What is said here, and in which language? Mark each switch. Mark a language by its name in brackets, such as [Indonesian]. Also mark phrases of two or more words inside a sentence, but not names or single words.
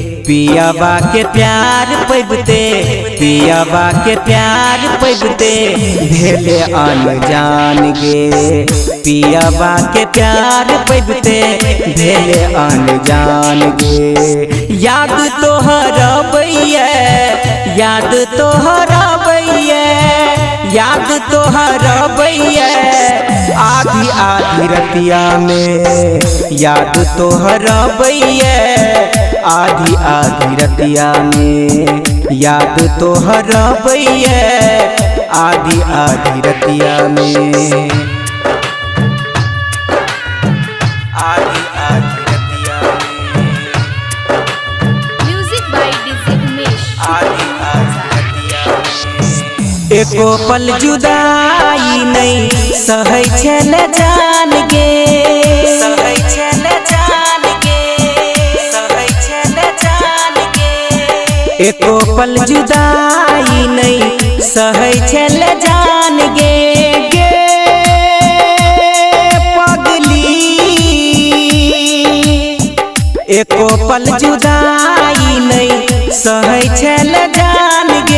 [Maithili] पियाबा के प्यार पैबते, पियाबा के प्यार पैबते भेले अनजान गे। पियाबा के प्यार पैबते भेले अनजान गे। याद तोहर बैया, याद तोहर बैया, याद तोहर बैया आधी आधी रतिया में। याद तोहर बैया आधी आधी रतिया में। याद तोहर बैया आधी आधी रतिया में। आधी आधी रतिया में। [English] Music by DJ Umesh. [Maithili] आधी आधी रतिया में। एको पल जुदाई नहीं सहै छल जान गे। सहै छल जान गे। सहै छल जान गे। एको पल जुदाई नहीं सहै छल जान गे। गे पगली, एको पल जुदाई नहीं सहै छल जान गे।